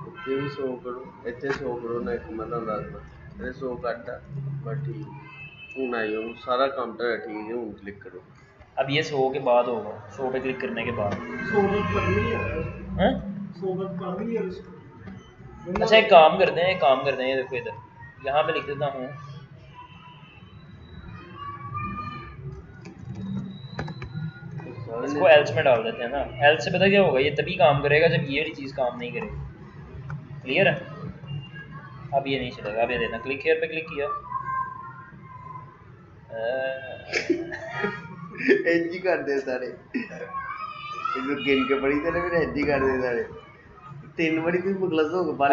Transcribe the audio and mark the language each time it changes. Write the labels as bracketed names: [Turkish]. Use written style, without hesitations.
[Punjabi] ਇੱਥੇ ਵੀ 100 ਕਰੋ, ਇੱਥੇ 100 ਕਰੋ ਨਾ, ਇੱਕ ਮੈਂ ਤੁਹਾਨੂੰ ਦੱਸਦਾ ਇਹ 100 ਘੱਟ ਆ ਬਸ ਠੀਕ ਹੁਣ ਆਈ ਹੁਣ ਸਾਰਾ ਕੰਮ ਤਾਂ ਠੀਕ ਹੈ, ਹੁਣ ਕਲਿੱਕ ਕਰੋ। [Hindi] अब ये 100 के बाद होगा, 100 पे क्लिक करने के बाद। हैं? अच्छा एक काम करते हैं, एक काम करते हैं, ये देखो इधर यहाँ पे लिख देता हूँ इसको एल्स में डाल देते हैं ना। एल्स से पता क्या होगा, ये तभी काम करेगा जब ये वाली चीज़ काम नहीं करेगी। क्लियर है? अब ये नहीं चलेगा। अब ये देना, क्लिक हेयर पे क्लिक किया, [Punjabi] ਇੰਜ ਹੀ ਕਰਦੇ ਸਾਰੇ, ਇਹਨੂੰ ਗਿਣ ਕੇ ਪੜੀ ਤੇ ਫਿਰ ਇੰਜ ਹੀ ਕਰਦੇ ਸਾਰੇ, 3 ਵਾਰੀ ਤੁਸੀਂ ਮੁਖਲਸ ਹੋ ਗਏ।